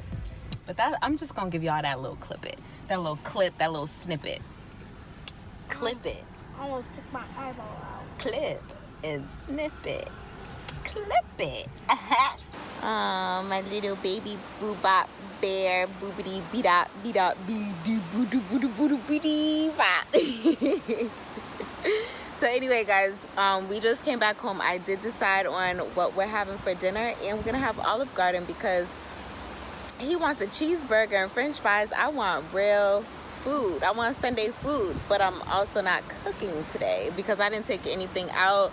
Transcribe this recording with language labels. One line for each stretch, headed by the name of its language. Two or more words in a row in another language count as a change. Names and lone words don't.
English: But that, I'm just gonna give y'all that little clip it. That little clip, that little snippet. Clip it. I almost took my eyeball out. Clip and snip it. Clip it. Oh, my little baby boobop bear boobity beedop beedop bee doo boo doo boo doo boo doo bee dee bop. So anyway, guys, we just came back home. I did decide on what we're having for dinner, and we're gonna have Olive Garden because he wants a cheeseburger and french fries. I want real food. I want Sunday food, but I'm also not cooking today because I didn't take anything out.